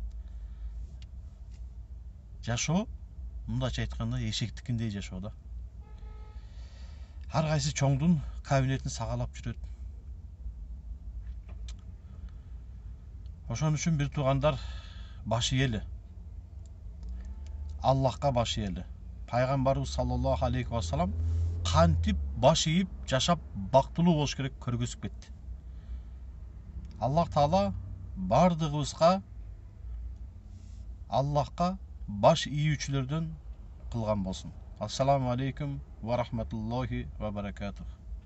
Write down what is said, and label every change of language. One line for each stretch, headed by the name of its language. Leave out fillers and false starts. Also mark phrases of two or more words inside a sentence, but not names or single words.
Kyrgyz: Жашоо, мындайча айтканда, эшектикиндей жашоо да. Ар кайсы чоңдун кабинетин сагалап жүрөт. Ошон үчүн, бир туугандар, баш ийели. Аллахка баш ийели. Пайгамбарыбыз
Arabic: صلى الله عليه وسلم
Kyrgyz: кантип баш ийип жашап бактылуу болуш керек көргөзүп кетти. Аллах Таала бардыгыбызга Аллахка баш ийүүчүлөрдөн кылган болсун.
Arabic: السلام عليكم ورحمة الله وبركاته.